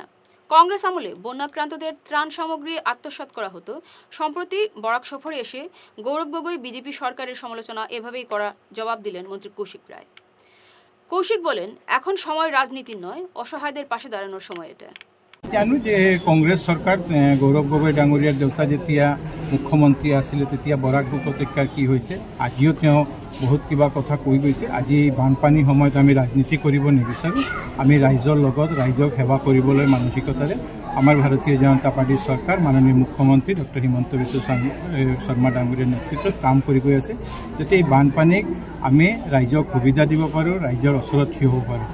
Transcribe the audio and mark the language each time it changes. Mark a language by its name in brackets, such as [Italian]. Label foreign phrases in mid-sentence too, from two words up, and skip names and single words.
[Bangla] কংগ্রেস আমলে বন্যাক্রান্তদের ত্রাণ সামগ্রী আত্মসাৎ করা হতো। সম্প্রতি বরাক সফরে এসে গৌরব গগৈ বিজেপি সরকারের সমালোচনা এভাবেই করা জবাব দিলেন মন্ত্রী কৌশিক রায়। কৌশিক বলেন, এখন সময় রাজনীতির নয়, অসহায়দের পাশে দাঁড়ানোর সময় এটা। [Assamese] জানো যে কংগ্ৰেছ চৰকাৰ গৌৰৱ গগৈ ডাঙৰীয়াৰ দেউতা যেতিয়া মুখ্যমন্ত্ৰী আছিলে তেতিয়া বৰাক উপত্যকাৰ কি হৈছে, আজিও তেওঁ বহুত কিবা কথা কৈ গৈছে। আজি বানপানীৰ সময়ত আমি ৰাজনীতি কৰিব নিবিচাৰোঁ, আমি ৰাইজৰ লগত ৰাইজক সেৱা কৰিবলৈ মানসিকতাৰে আমাৰ ভাৰতীয় জনতা পাৰ্টীৰ চৰকাৰ মাননীয় মুখ্যমন্ত্ৰী ডক্টৰ হিমন্ত বিশ্ব শৰ্মা ডাঙৰীয়াৰ নেতৃত্বত কাম কৰি গৈ আছে, যাতে এই বানপানীক আমি ৰাইজক সুবিধা দিব পাৰোঁ, ৰাইজৰ ওচৰত থিয় হ'ব পাৰোঁ।